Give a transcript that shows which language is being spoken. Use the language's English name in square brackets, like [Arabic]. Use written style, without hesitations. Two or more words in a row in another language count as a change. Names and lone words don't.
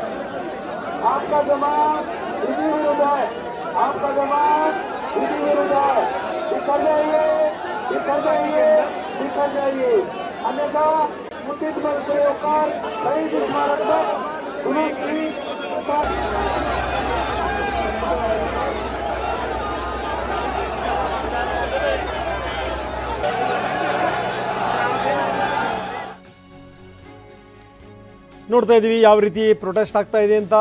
[Hindi] आपका जमात विधि विरुद्ध है, आपका जमात विधि विरुद्ध है। निकल जाइए, निकल जाइए, निकल जाइए, अन्यथा उचित बल प्रयोग कर शहीद स्मारक तक [Kannada] ನೋಡ್ತಾ ಇದ್ದೀವಿ ಯಾವ ರೀತಿ ಪ್ರೊಟೆಸ್ಟ್ ಆಗ್ತಾ ಇದೆ ಅಂತ.